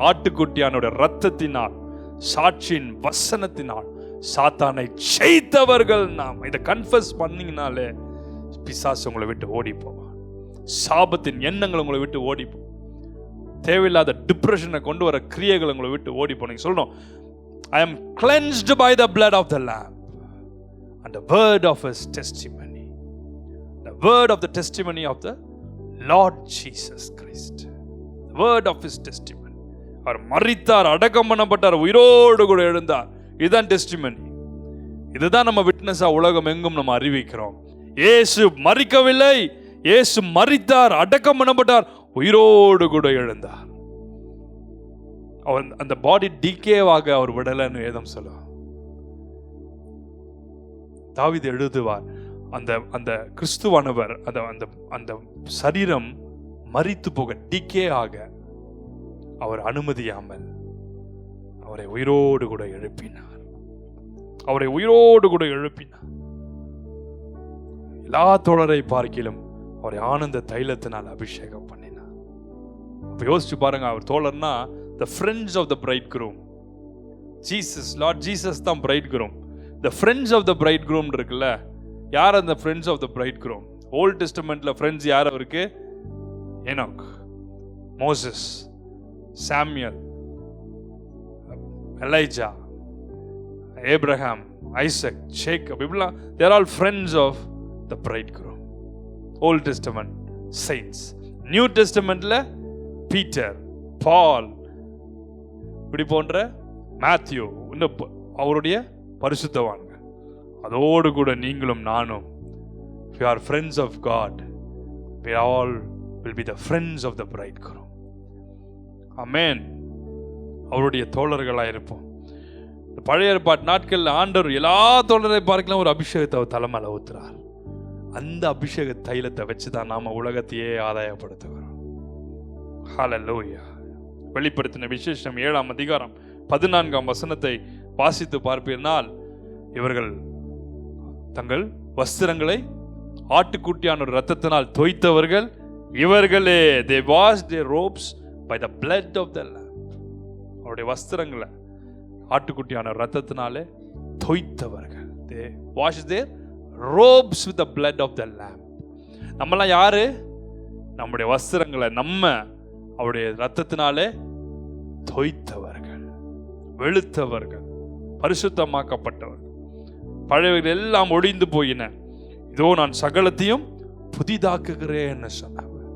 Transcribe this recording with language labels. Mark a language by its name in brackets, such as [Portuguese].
[Tamil] ஆட்டுக்குட்டியானுடைய இரத்தத்தினால் சாட்சியின் வசனத்தினால் சாத்தானை ஜெயித்தவர்கள் நாம். இதை கன்ஃபஸ் பண்ணீங்கனாலே பிசாசு உங்களை விட்டு ஓடி போவான். சாபத்தின் எண்ணங்கள் உங்களை விட்டு ஓடி போ. தேவையில்லாத டிப்ரெஷனை கொண்டு வர கிரியைகள் உங்களை விட்டு ஓடி போனீங்க. சொல்லணும், [English] I am cleansed by the blood of the Lamb and the word of his testimony. The word of the testimony of the Lord Jesus Christ. The word of his testimony. [Tamil] அவர் மரித்தார், அடக்கம் பண்ணப்பட்டார், உயிரோடு கூட எழுந்தார். இதுதான் டெஸ்டிமனி. இதுதான் நம்ம விட்னஸா உலகம் எங்கும் நம்ம அறிவிக்கிறோம். இயேசு மரிக்கவில்லை, இயேசு மரித்தார், அடக்கம் பண்ணப்பட்டார், உயிரோடு கூட எழுந்தார். அவர் அந்த பாடி டிகேவாக அவர் விடலன்னு வேதம் சொல்லுவார். தாவீது எழுதுவார், அந்த அந்த கிறிஸ்துவானவர் அந்த அந்த சரீரம் மரித்து போக டிகே ஆக அவர் அனுமதியாமல் அவரை உயிரோடு கூட எழுப்பினார். அவரை உயிரோடு கூட எழுப்பினார். எல்லா தோழரை பார்க்கிலும் அவரை ஆனந்த தைலத்தினால் அபிஷேகம் பண்ணினார். அப்ப யோசிச்சு பாருங்க, அவர் தோழர்னா [English] the friends of the bridegroom. Jesus, Lord Jesus தான் bridegroom. the friends of the bridegroom [Tamil] இருக்குல்ல, யார் அந்த [English] friends of the bridegroom? Old டெஸ்டமெண்ட்ல friends [Tamil] யார் அவருக்கு? [English] Enoch, Moses, Samuel, Elijah, Abraham, Isaac, Jacob, [Tamil] இப்படிலாம் [English] they are all friends of the bridegroom. [Tamil] Volt testament saints. New டெஸ்டமெண்ட்ல Peter, பால், இப்படி போன்ற Matthew, அவருடைய பரிசுத்தவான்கள். அதோடு கூட நீங்களும் நானும் [English] we are friends of God. we all will be the friends of the bridegroom. Amen. [Tamil] அவருடைய தோழர்களாக இருப்போம். பழைய ஏற்பாட்டு நாட்களில் ஆண்டவர் எல்லா தோழரை பார்க்கலாம் ஒரு அபிஷேகத்தை அவர் தலைமையில ஊத்துறார். அந்த அபிஷேக தைலத்தை வச்சுதான் நாம உலகத்தையே ஆதாயப்படுத்துகிறோம். ஹல்லேலூயா. வெளிப்படுத்தின விசேஷம் 7ஆம் அதிகாரம் 14ஆம் வசனத்தை வாசித்து பார்ப்பீர்கள். இவர்கள் தங்கள் வஸ்திரங்களை ஆட்டுக்குட்டியான ஒரு இரத்தத்தினால் தோய்த்தவர்கள் இவர்களே. [English] they washed their robes by the blood of the lamb. [Tamil] அவருடைய வஸ்திரங்களை ஆட்டுக்குட்டியான இரத்தத்தினாலே தோய்த்தவர்கள். [English] they washed their robes with the blood of the lamb. [Tamil] நம்மலாம் யாரு? நம்முடைய வஸ்திரங்களை நம்ம அவருடைய இரத்தத்தினாலே தோய்த்தவர்கள், வெளுத்தவர்கள், பரிசுத்தமாக்கப்பட்டவர்கள். பழையவர்கள் எல்லாம் ஒழிந்து போயின, இதோ நான் சகலத்தையும் புதிதாக்குகிறேன்னு சொன்னார்.